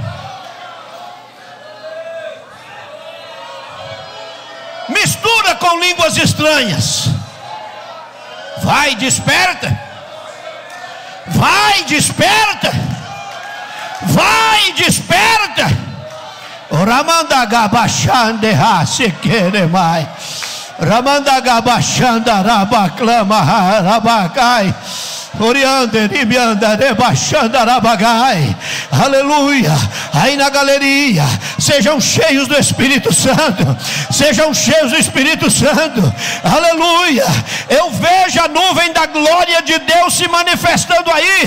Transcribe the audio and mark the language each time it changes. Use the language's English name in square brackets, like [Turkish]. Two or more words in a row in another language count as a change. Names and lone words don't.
[Portuguese] Mistura com línguas estranhas. Vai, desperta. Vai, desperta. Vai, desperta. Ramandagabachande hasekeremai. Ramandagabachanda rabaclama rabacai. Aleluia. Aí na galeria, sejam cheios do Espírito Santo. Sejam cheios do Espírito Santo. Aleluia. Eu vejo a nuvem da glória de Deus se manifestando aí.